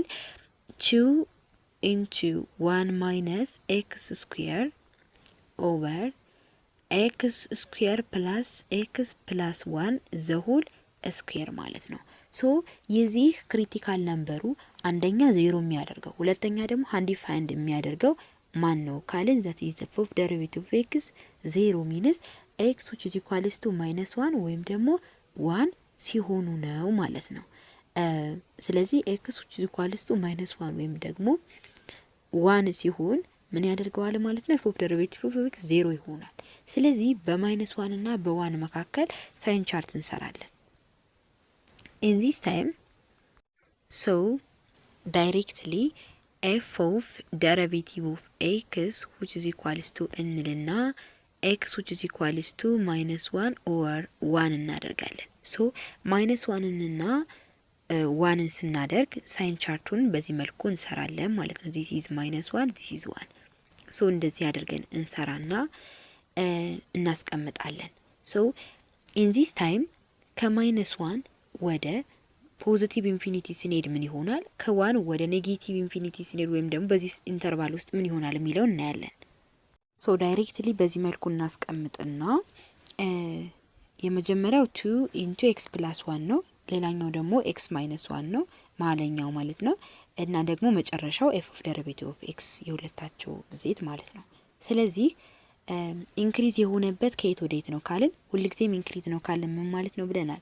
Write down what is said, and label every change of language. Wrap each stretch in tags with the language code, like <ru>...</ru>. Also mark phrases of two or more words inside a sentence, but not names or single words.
<en>2 into 1 minus x square over x square plus x plus 1 the whole square ማለት</en> <am>ነው። ሶ የዚህ</am> <en>critical number</en> <am>አንደኛ ዜሮ የሚያደርገው ሁለተኛ ደግሞ አንዲፋይንድ የሚያደርገው ማን ነው ካልን</am> <en>that is the fourth derivative of x 0 means x which is equals to</en> <am>-1 ወይም ደግሞ 1 ሲሆኑ ነው ማለት ነው። ስለዚህ</am> <en>x which is equals to</en> <am>-1 ወይም ደግሞ 1 ሲሆን ምን ያደርገዋል ማለት ነው?</am> <en>fourth derivative of x</en> <am>0 ይሆናል። ስለዚህ በ-1 እና በ1 መካከል</am> <en>sign chart</en> <am>እንሰራለን።</am> <en>in this time so directly f of derivative of x which is equals to እንልና x which is equals to -1 or 1</en> <am>እናደርጋለን። so -1 እና 1 ስናደርግ</am> <en>sign chart</en> <am>በዚህ መልኩ እንሰራለን ማለት ነው።</am> <en>this is -1 this is 1 so</en> <am>እንደዚህ አድርገን እንሰራና እናስቀምጣለን።</am> <en>so in this time</en> <am>ከ-1 ወደ</am> <en>positive infinity</en> <am>ስንሄድ ምን ይሆናል? ከ1 ወደ</am> <en>negative infinity</en> <am>ስንሄድ ወይም ደግሞ በዚህ ኢንተርቫል ውስጥ ምን ይሆናል የሚለው እናያለን።</am> <en>so directly</en> <am>በዚህ መልኩ እናስቀምጥና የመጀመሪያው 2</am> <en>into x plus 1</en> <am>ነው። ሌላኛው ደግሞ</am> <en>x minus 1</en> <am>ነው ማለኛው ማለት ነው። እና ደግሞ መጨረሻው</am> <en>f of derivative of x</en> <am>የሁለታቸው ብዜት ማለት ነው። ስለዚህ ኢንክሪዝ የሆነበት ከየት ወዴት ነው ካልን ሁልጊዜም ኢንክሪዝ ነው ካልን ምን ማለት ነው ብለናል?</am>